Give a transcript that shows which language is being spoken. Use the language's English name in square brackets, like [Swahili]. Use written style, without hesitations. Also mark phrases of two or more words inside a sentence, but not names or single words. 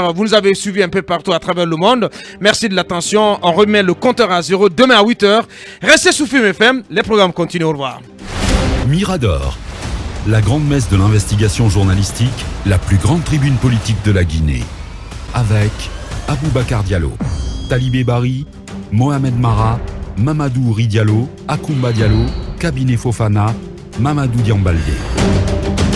[French] Vous nous avez suivis un peu partout à travers le monde. Merci de l'attention. On remet le compteur à zéro demain à 8h. Restez sous Film FM. Les programmes continuent. Au revoir. Mirador, la grande messe de l'investigation journalistique, la plus grande tribune politique de la Guinée. Avec Aboubacar Diallo, Talibé Bari, Mohamed Mara, Mamadou Uri Diallo, Akoumba Diallo, Kabinet Fofana, Mamadou Diambaldé.